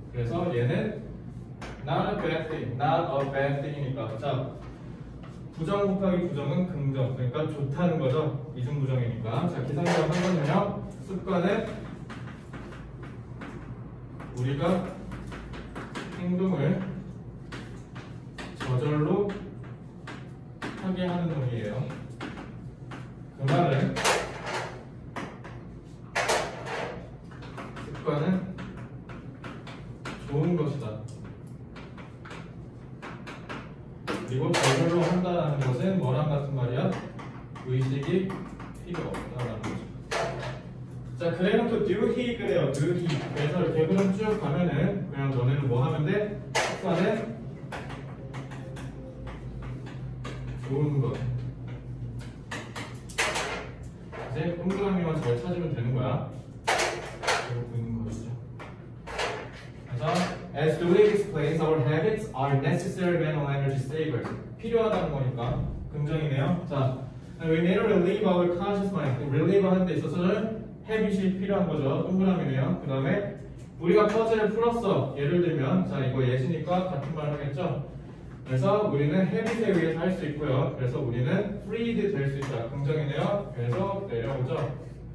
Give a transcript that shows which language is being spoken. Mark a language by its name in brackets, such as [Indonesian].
[Korean] 그래서 얘는 [English] not a bad thing, not a bad thing이니까. [Korean] 자, 부정 곱하기 부정은 긍정. 그러니까 좋다는 거죠. 이중부정이니까. 자, 기상이라고 한 거는요. 습관은 우리가 행동을 저절로 하게 하는 놈이에요. 그 말은 습관은 좋은 것이다. 그리고 저절로 한다는 것은 뭐랑 같은 말이야? 의식이 필요 없다라는 거죠. 자, 그래놓고 do he 그래요. do he. 그래서 이렇게 그럼 쭉 가면은 그냥 너네는 뭐 하면 돼? 습관은 좋은 것. 이제 동그라미만 잘 찾으면 되는 거야. 이거 보이는 거죠. [English] 그래서 as Dewey explains, our habits are necessary mental energy savers. [Korean] 필요하다는 거니까 긍정이네요. [English] 자, we need to relieve our conscious mind. [Korean] relieve 하는 데 있어서는 habit이 필요한 거죠. 동그라미네요. 그 다음에 우리가 퍼즐을 풀었어. 예를 들면 자, 이거 예시니까 같은 말 하겠죠. 그래서 우리는 habit에 의해서 할 수 있고요. 그래서 우리는 freed 될 수 있다. 긍정이네요. 그래서 내려오죠.